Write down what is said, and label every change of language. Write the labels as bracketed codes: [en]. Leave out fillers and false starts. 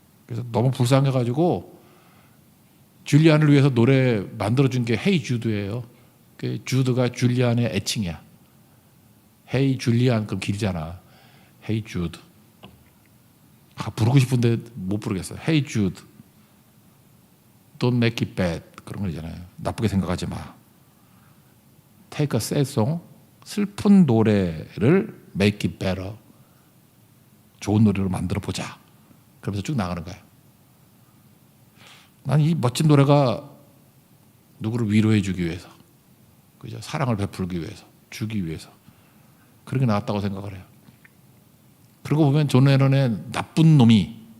[ko] 그래서 너무 불쌍해가지고 줄리안을 위해서 노래 만들어준 게 헤이 주드예요. 그 주드가 줄리안의 애칭이야. 헤이 줄리안 그럼 길잖아. 헤이 주드. 부르고 싶은데 못 부르겠어요. [en] Hey Jude, don't make it bad. [ko] 그런 거 있잖아요. 나쁘게 생각하지 마. [en] Take a sad song, [ko] 슬픈 노래를 [en] make it better. [ko] 좋은 노래로 만들어 보자. 그러면서 쭉 나가는 거예요. 난 이 멋진 노래가 누구를 위로해 주기 위해서, 그죠? 사랑을 베풀기 위해서, 주기 위해서 그렇게 나왔다고 생각을 해요. 그러고 보면 존 레논의 나쁜 놈이